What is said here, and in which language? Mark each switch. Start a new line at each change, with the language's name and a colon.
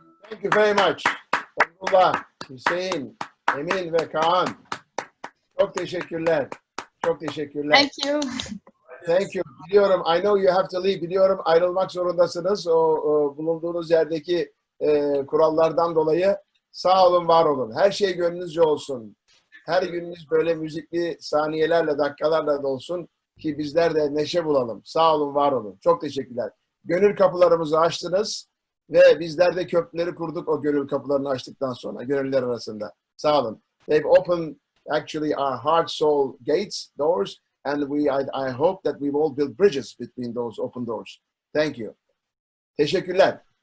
English: thank you very much.
Turkish: Abdullah, Hüseyin, Emin ve Kaan. Çok teşekkürler. Çok teşekkürler.
English: thank you. Thank you.
Turkish: Biliyorum,
English: I know you have to leave.
Turkish: Biliyorum ayrılmak zorundasınız. O bulunduğunuz yerdeki kurallardan dolayı. Sağ olun, var olun. Her şey gönlünüzce olsun. Her gününüz böyle müzikli saniyelerle, dakikalarla dolsun ki bizler de neşe bulalım. Sağ olun, var olun. Çok teşekkürler. Gönül kapılarımızı açtınız ve bizler de köprüleri kurduk o gönül kapılarını açtıktan sonra, gönüller arasında. Sağ olun.
English: They've opened actually our heart, soul gates, doors, and I hope that we've all built bridges between those open doors. Thank you.
Turkish: Teşekkürler.